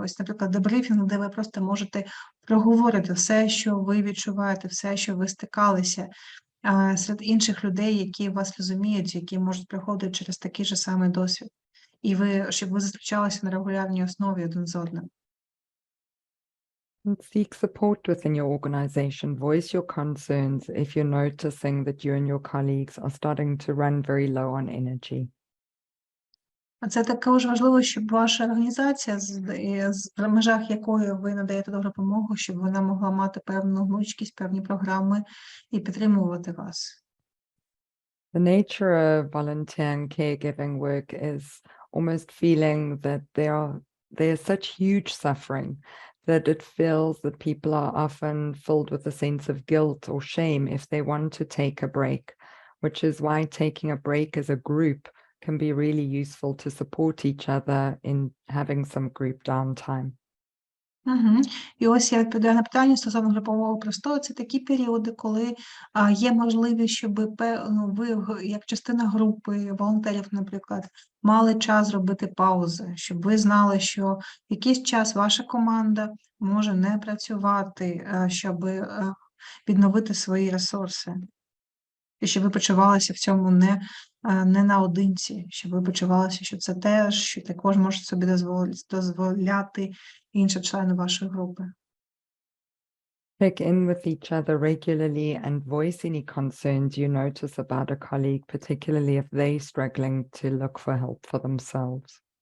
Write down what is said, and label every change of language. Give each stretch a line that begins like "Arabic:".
Ukrainian: Ось, наприклад, дебрифінг, де ви просто можете проговорити все, що ви відчуваєте, все, що ви стикалися серед інших людей, які вас розуміють, які можуть проходити через такий же самий досвід. І щоб ви зустрічалися на регулярній основі один з одним.
English: And seek support within your organization. Voice your concerns if you're noticing that you and your colleagues are starting to run very low on energy.
Ukrainian: Це також важливо, щоб ваша організація, в межах якої ви надаєте допомогу, щоб вона могла мати певну гнучкість, певні програми і підтримувати вас.
English: The nature of volunteer and caregiving work is almost feeling that there's such huge suffering that it feels that people are often filled with a sense of guilt or shame if they want to take a break, which is why taking a break as a group can be really useful to support each other in having some group downtime. Угу.
Ukrainian: І ось я відповідаю на питання стосовно групового простою. Це такі періоди, коли є можливість, щоб ви, як частина групи волонтерів, наприклад, мали час зробити паузи, щоб ви знали, що якийсь час ваша команда може не працювати, щоб відновити свої ресурси. І щоб ви почувалися в цьому не наодинці, щоб ви почувалися, що це теж, що також можуть собі дозволяти інші члени вашої групи.
English: Check in with each other regularly and voice any concerns you notice about a colleague, particularly if they're struggling to look for help for themselves.